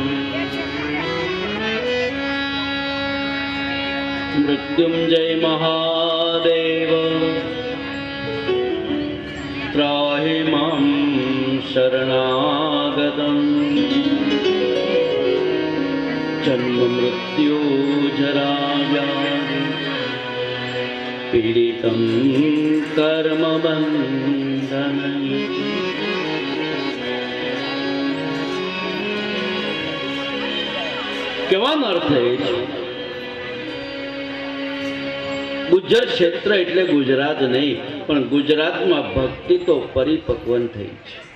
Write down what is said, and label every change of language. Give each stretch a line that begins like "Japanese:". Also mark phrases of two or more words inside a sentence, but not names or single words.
Sanskrit: मृत्युंजय महादेव त्राहि मां शरणागतं. जन्म मृत्यु जरा व्याधि पीडितं कर्म बन्धनं.
Gujarati: કહેવાનો અર્થ એ છે ગુજર ક્ષેત્ર એટલે ગુજરાત નહીં, પણ ગુજરાતમાં ભક્તિ તો પરિપક્વન થઈ છે.